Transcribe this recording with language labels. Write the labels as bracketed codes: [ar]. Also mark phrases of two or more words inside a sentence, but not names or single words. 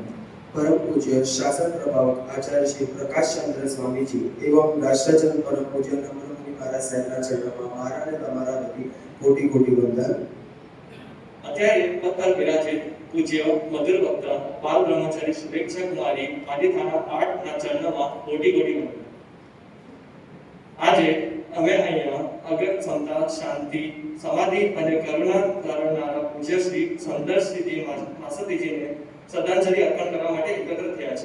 [gu] પરમ પૂજ્ય શાસન પ્રભાવક આચાર્ય શ્રી પ્રકાશ ચંદ્ર સ્વામી જી એવં રાષ્ટ્રજન પરમ પૂજ્ય નમ્રમુનિ મહારાજ સાહેબના ચરણોમાં મારા અને તમારા વતી કોટી કોટી વંદન. અત્યારે પત્તર વિરાજિત પૂજ્ય મધુર વક્તા બાલ બ્રહ્મચારી શુભેચ્છા કુમારી આદિ થાના 8 ના ચરણોમાં કોટી કોટી વંદન. આજે અમે અહીંયા અગર ક્ષમતા શાંતિ સમાધિ અને કરુણા ધારણનારા પૂજ્ય શ્રી સુંદર શ્રીજી માસતીજીને શ્રદ્ધાંજલિ અર્પણ કરવા માટે એકત્ર થયા છે.